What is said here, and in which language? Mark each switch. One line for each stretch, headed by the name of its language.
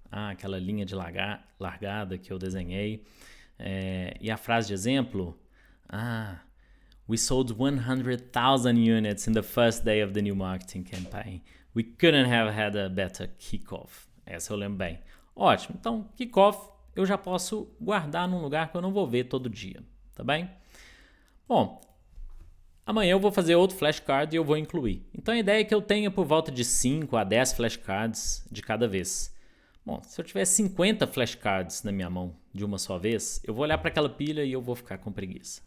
Portuguese: Aquela linha de largada que eu desenhei. E a frase de exemplo.
English: We sold 100,000 units in the first day of the new marketing campaign. We couldn't have had a better kick-off.
Portuguese: Essa eu lembro bem. Ótimo. Então, kick-off eu já posso guardar num lugar que eu não vou ver todo dia. Tá bem? Bom, amanhã eu vou fazer outro flashcard e eu vou incluir. Então, a ideia é que eu tenha por volta de 5 a 10 flashcards de cada vez. Bom, se eu tiver 50 flashcards na minha mão de uma só vez, eu vou olhar para aquela pilha e eu vou ficar com preguiça.